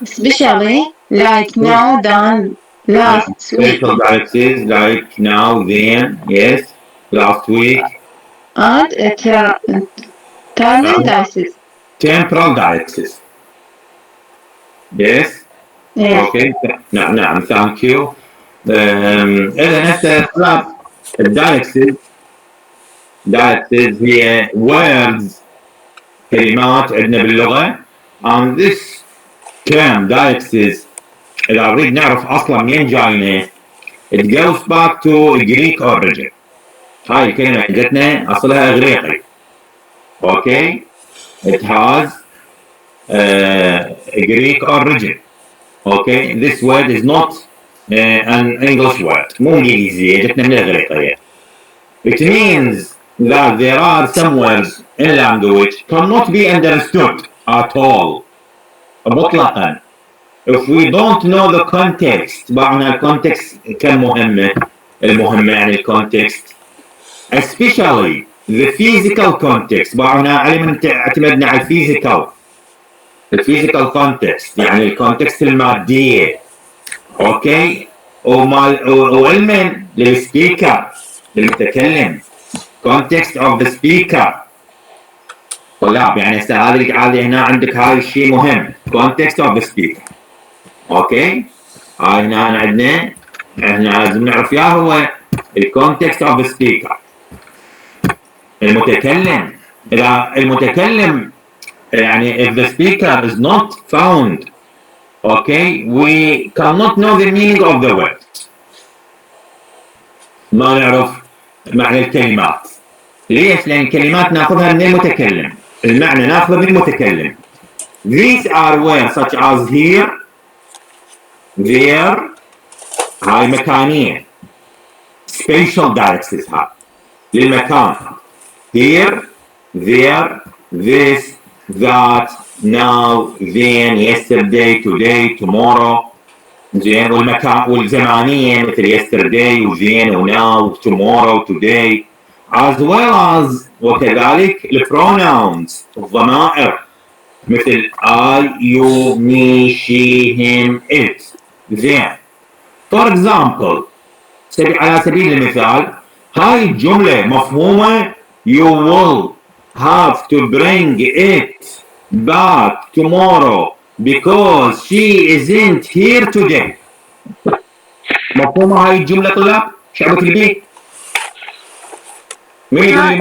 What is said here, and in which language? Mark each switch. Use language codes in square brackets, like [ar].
[en] Especially like now, than, last week. Spatial diaxis like now, then, yes, last week. And eternal dices. Temporal diaxis. Yes. Yes. Okay. [ar] نعم [en] thank you. [ar] إذا هسه طلاب الدايكسز هي words كلمات عندنا باللغة [en] and this term diaxis [ar] إذا نريد نعرف أصلا منين جاينا [en] it goes back to Greek origin. [ar] هاي الكلمة عندنا أصلها إغريقي. [en] Okay. It has a Greek origin. Okay. This word is not an English word. [ar] مو إنجليزية جتنا من الإغريقية. [en] It means that there are some words in language cannot be understood at all. [ar] مطلقا. [en] If we don't know the context, [ar] معنى الكونتكست كم مهمة؟ المهمة يعني الكونتكست. [en] Especially the physical context. [ar] معنى علم اعتمدنا على الفيزيكال context يعني الكونتكست المادية. اوكي وعلما للسبيكر للمتكلم [en] context of the speaker. [ar] طلاب يعني هذه هنا عندك هاي الشيء مهم [en] context of the speaker. [ar] اوكي هاي هنا عندنا احنا لازم نعرف يا هو الكونتكست [en] of the speaker. [ar] المتكلم اذا المتكلم يعني [en] if the speaker is not found okay we cannot know the meaning of the word. [ar] ما نعرف معنى الكلمات. ليش؟ لأن الكلمات ناخذها من المتكلم. المعنى ناخذه من المتكلم. [en] These are words such as here, there. [ar] هاي مكانية. [en] Spatial diaxis [ar] هاي للمكان. [en] Here, there, this, that, now, then, yesterday, today, tomorrow. [ar] زين والمكان والزمانية مثل [en] yesterday وزين و now tomorrow today as well as [ar] وكذلك البروناونز الضمائر مثل [en] I, you, me, she, him, it. [ar] زين [en] for example [ar] على سبيل المثال هاي الجملة مفهومة [en] you will have to bring it back tomorrow because she isn't here today. [ar] مفهومة هاي الجملة طلاب؟ شعبة البيت؟ مين يقول لي